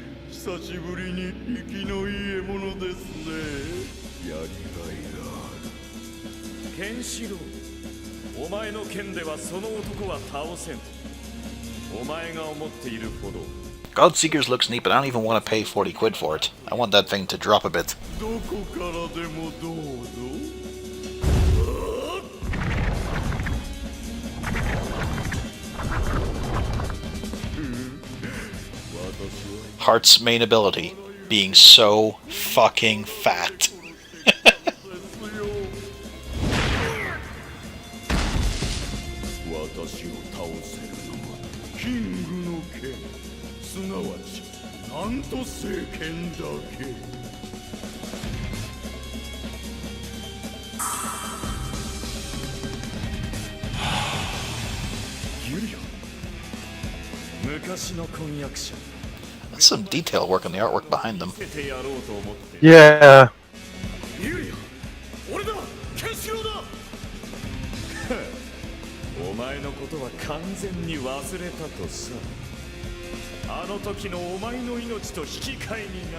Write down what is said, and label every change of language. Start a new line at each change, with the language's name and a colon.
Japanese: 久しぶりに生きのいい獲物ですね。やりがいがある。ケンシロウ、お前の剣ではその男は倒せん。お前が思っているほど。
English: Godseekers looks neat, but I don't even want to pay 40 quid for it. I want that thing to drop a bit.
Japanese: どこからでもどうぞ。
English: Heart's main ability, being so fucking fat.
Japanese: 私を倒せるのはキングの剣、すなわちなんと聖剣だけ。ユリア、昔の婚約者。
English: That's some detail work on the artwork behind them.
Japanese: 見せてやろうと思って。
English: Yeah.
Japanese: ユリア、俺だ、ケンシロウだ。お前のことは完全に忘れたとさ。あの時のお前の命と引き換えにな。